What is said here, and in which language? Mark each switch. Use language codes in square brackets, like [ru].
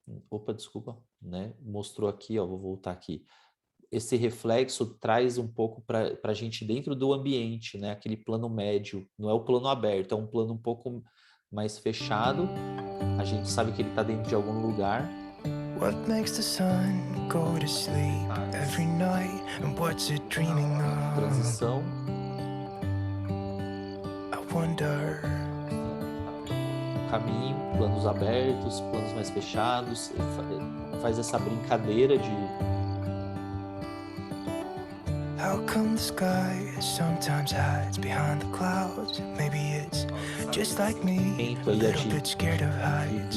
[pt] Opa, desculpa, né? Mostrou aqui, ó, vou voltar aqui. Esse reflexo traz um pouco para a gente dentro do ambiente, né? Aquele plano médio, não é o plano aberto, é um plano um pouco mais fechado. A gente sabe que ele está dentro de algum lugar. [en] What makes the sun go to sleep every night and what's it dreaming of? [pt] Transição. [en] I wonder. [pt] Caminho, planos abertos, planos mais fechados. Ele faz essa brincadeira de... [en] How come the sky sometimes hides behind the clouds? Maybe it's just like me, a little bit scared of heights.